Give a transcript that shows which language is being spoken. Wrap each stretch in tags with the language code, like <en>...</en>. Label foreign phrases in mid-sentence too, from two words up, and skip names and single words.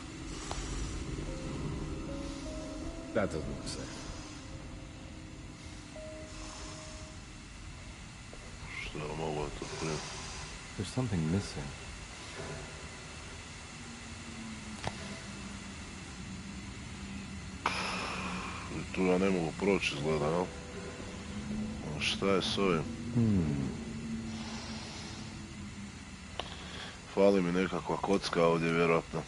<en>That doesn't look safe.</en> <hr>Šta mogu to prije?</hr> <en>There's something missing.</en> <hr>I tu ja ne mogu proći izgleda, jel? A šta je s ovim? Fali mi nekakva kocka ovdje vjerojatno.</hr>